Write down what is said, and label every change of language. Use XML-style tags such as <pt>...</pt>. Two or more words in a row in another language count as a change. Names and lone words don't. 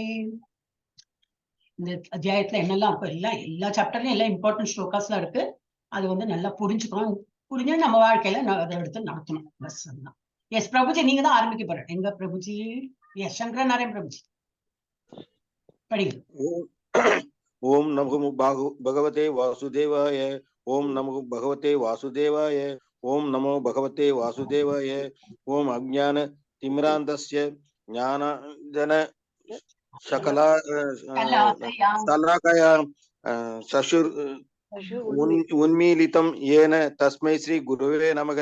<ta>இந்த அத்தியாயத்துல என்னெல்லாம் இருக்கும், எல்லா சாப்டர்லயும் எல்லாம் இம்பார்ட்டன்ட் ஸ்லோகாஸ்லாம் இருக்கு. அது வந்து நல்லா புரிஞ்சுக்கணும். புரிஞ்சு நம்ம வாழ்க்கையில அதை எடுத்து நடத்தணும். பஸ் அதுதான். எஸ் பிரபுஜி, நீங்க தான் ஆரம்பிக்க போற. எங்க பிரபுஜி? எஸ் சங்கர நாராயண் பிரபுஜி படிங்க.</ta> <sa>ॐ नमो भगवते वासुदेवाय. ॐ नमो भगवते वासुदेवाय. ॐ नमो भगवते वासुदेवाय. ॐ अज्ञान तिमिरान्धस्य ज्ञानाञ्जन शलाकया शशुर उन्मीलितं येन तस्मै श्री गुरुवे नमः.</sa>